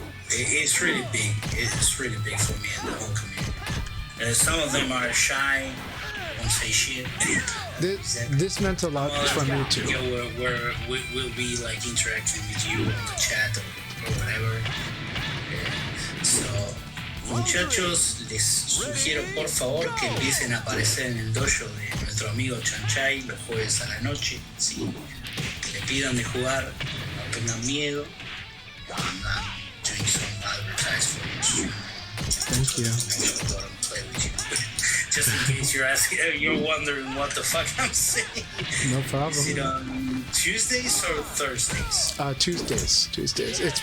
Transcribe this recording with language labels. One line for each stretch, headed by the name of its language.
English: It's really big. It's really big for me and the whole community. Some of them are shy, won't say shit. This meant a lot for me too. We'll be like interacting with you on the chat or whatever.
Spanish: So, muchachos, les sugiero por favor que empiecen a aparecer en el dojo de nuestro amigo Chanchai los jueves a la noche. Sí, que le pidan de jugar, no tengan miedo.
English: I'm not doing some advertise for you. Thank you. Play with you. Just in case you're wondering what the fuck I'm saying. No problem. Is it on Tuesdays or Thursdays? Tuesdays.